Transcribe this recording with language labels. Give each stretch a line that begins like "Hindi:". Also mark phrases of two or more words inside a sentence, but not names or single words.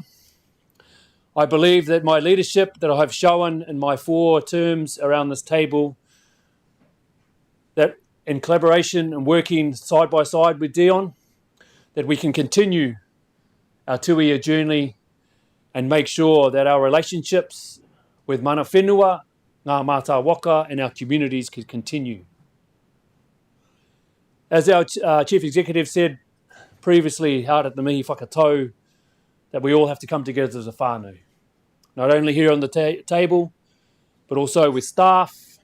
English: I believe that my leadership that I have shown in my 4 terms around this table, that in collaboration and working side by side with Dion, that we can continue our 2-year journey and make sure that our relationships with
Māori: mana whenua, ngā mātā waka,
English: and our communities can continue. As our Chief Executive said previously out at the
Māori: Mihi Whakatau,
English: that we all have to come together as a whānau. Not only here on the table, but also with staff.